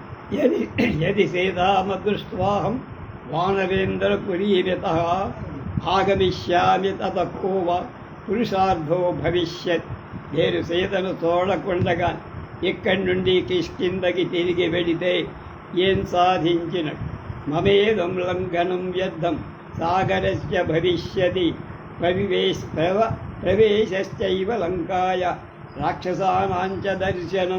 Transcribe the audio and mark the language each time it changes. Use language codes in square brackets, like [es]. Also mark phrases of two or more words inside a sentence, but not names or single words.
[sa] यदि यदि सीतामदृष्ट्वाहं वानरेन्द्रपुरीरितः आगमिष्यामि ततः को वा పురుషార్థో భవిష్యత్. [te] నేను సీతను చూడకుండగా ఇక్కడి నుండి కిష్కిందకి తిరిగి వెళితే ఏం సాధించినట్టు? [sa] మమేదం లంఘనం వ్యర్థం సాగరస్య భవిష్యతి. ప్రవేశశ్చైవ లంకాయ రాక్షసానాంచ దర్శనం.